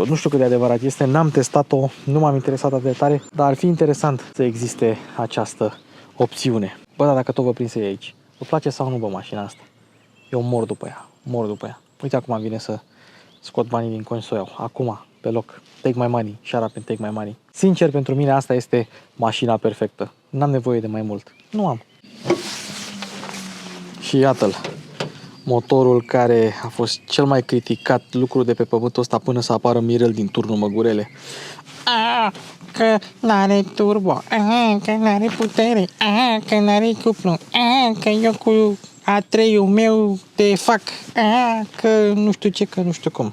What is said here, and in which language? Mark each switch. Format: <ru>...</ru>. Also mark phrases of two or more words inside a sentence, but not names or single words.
<ro>Nu știu cât de adevărat este, n-am testat-o, nu m-am interesat atât de tare, dar ar fi interesant să existe această opțiune. Bă, da, dacă tot vă prinse aici, vă place sau nu, bă, mașina asta? Eu mor după ea, mor după ea. Uite, acum vine să scot banii din cont să o iau. Acum, pe loc.</ro> <en>Take my money. Shut up and take my money.</en> <ro>Sincer, pentru mine asta este mașina perfectă. N-am nevoie de mai mult. Nu am. Și iată-l. Motorul care a fost cel mai criticat lucru de pe pământul ăsta până să apară Mirel din turnul Măgurele. Că n-are turbo, că n-are putere, că n-are cuplu, că eu cu A3-ul meu te fac, că nu știu ce, că nu știu cum.</ro>